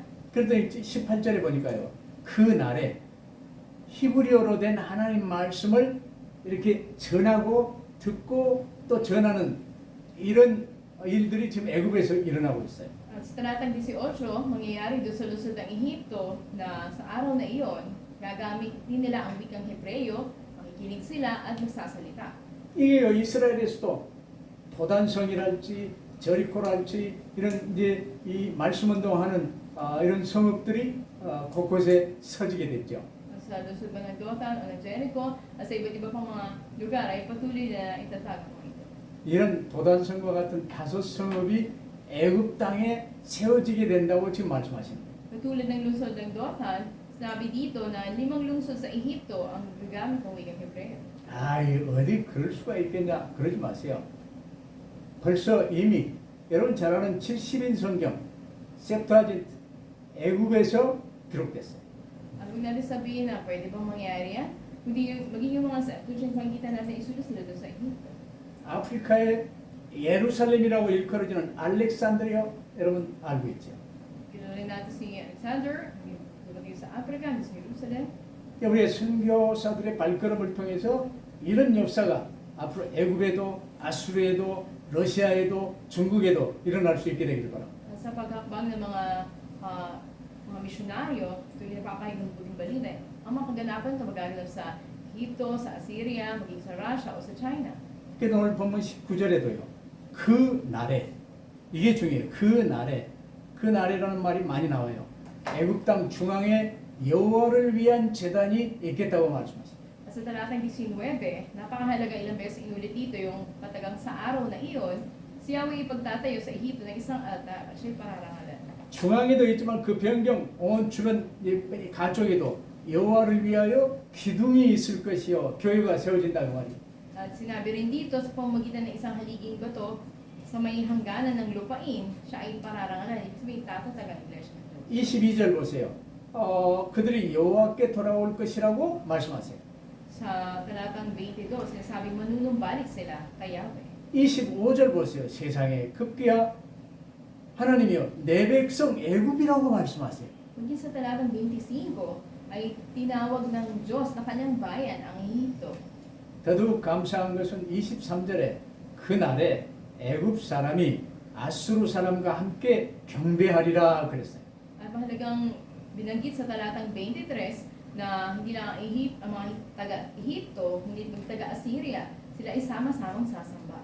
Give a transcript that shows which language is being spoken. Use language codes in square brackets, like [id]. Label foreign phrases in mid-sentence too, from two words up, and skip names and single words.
[ko] 그런데 18절에 보니까요. 그 날에 히브리어로 된 하나님 말씀을 이렇게 전하고 듣고 또 전하는 이런 일들이 지금 애굽에서 일어나고 있어요. [tl] At sa talatang 18, mangyayari doon sa lusod ng Ehipto na sa araw na iyon, gagamit din nila ang wikang Hebreo, makikinig sila at magsasalita. [ko] 이게요 이스라엘에서도 도단성이랄지 저리코랄지 이런 이제 이 말씀 운동하는 이런 성읍들이 곳곳에 서지게 됐죠. [tl] Sa lusod ba ng Dothan o ng Jericho at sa iba't iba pang mga lugar ay patuloy na itatag ang mga ito. [ko] 이런 도단성과 같은 다섯 성읍이 애굽 땅에 세워지게 된다고 지금 말씀하십니다. [tl] Katulad ng lungsod ng Dothan, sinabi dito na 5 lungsod sa Ehipto ang gagamit ng wikang Hebreo. [ko] 아이 어디 그럴 수가 있겠냐 그러지 마세요. 벌써 이미 여러분 잘 아는 70인 성경 septuagint 애굽에서 기록됐어요. [tl] At huwag natin sabihin na pwede bang mangyari yan? Kundi maging yung mga Septuagint makikita natin isulat sila doon sa Ehipto. [ko] 아프리카의 예루살렘이라고 일컬어지는 알렉산드리아 여러분 알고 있죠. [tl] Kilala natin si Alexander, lumagay sa Africa, sa Jerusalem. [ko] 우리의 선교사들의 발걸음을 통해서 이런 역사가 앞으로 애굽에도 아수르에도 러시아에도 중국에도 일어날 수 있게 되기를 바랍니다. [tl] Sa paghakbang ng mga misyonaryo, ito yung napapahig ng puting balita. Ang mga kaganapan ito magaganap sa Egypto, sa Assyria, maging sa Russia o sa China. [ko] 그래서 오늘 본문 19절에도요. 그 날에 이게 중요해요. 그 날에라는 말이 많이 나와요. 애굽 땅 중앙에 여호와를 위한 제단이 있겠다고 말씀하십니다. [tl] At sa talatang 19, napakahalaga ilang beses inulit dito yung katagang sa araw na iyon, si Yahweh ipagtatayo sa Ehipto ng isang altar at siya'y pararangalan. [ko] 중앙에도 있지만 그 변경 온 주변 가쪽에도 여호와를 위하여 기둥이 있을 것이요 교회가 세워진다 그 말이에요. [tl] At sinabi rin dito sa pamamagitan ng isang haliging bato sa may hangganan ng lupain, siya ay pararangalan. Ibig sabihin, tatatag ang iglesia ng Diyos. [ko] 22절 보세요. 그들이 여호와께 돌아올 것이라고 말씀하세요. [tl] Sa talatang 22, sinasabing manunumbalik sila kay Yahweh. [ko] 25절 보세요. 세상에 급기야 하나님이여 내 백성 애굽이라고 말씀하세요. [tl] Kundi sa talatang 25 ay tinawag ng Diyos na kanyang bayan ang Ehipto. [ko] 더더욱 감사한 것은 23절에 그날에 애굽 사람이 아수르 사람과 함께 경배하리라 그랬어요. [tl] At mahalagang binanggit sa talatang 23 na hindi lang ang mga taga-Ehipto, hindi taga-Assyria, sila ay sama-samang sasamba.